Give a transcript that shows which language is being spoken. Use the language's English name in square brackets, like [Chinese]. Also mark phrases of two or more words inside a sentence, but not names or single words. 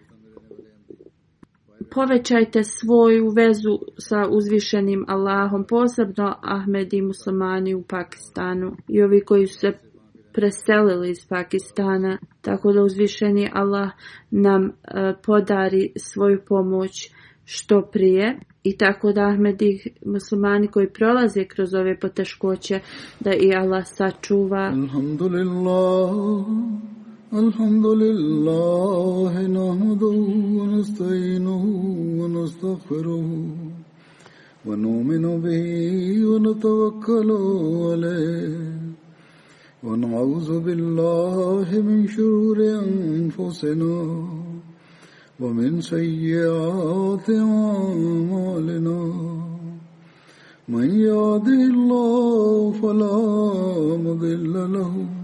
[Bosnian] Povećajte svoju vezu sa uzvišenim Allahom, posebno Ahmedi i muslimani u Pakistanu i ovi koji su se preselili iz Pakistana, tako da uzvišeni Allah nam podari svoju pomoć što prije i tako da Ahmedi muslimani koji prolaze kroz ove poteškoće da i Allah sačuva. [Arabic] الحمد لله نحمده ونستعينه ونستغفره ونؤمن به ونتوكل عليه ونعوذ بالله من شرور أنفسنا ومن سيئات أعمالنا من يهده الله فلا مضل له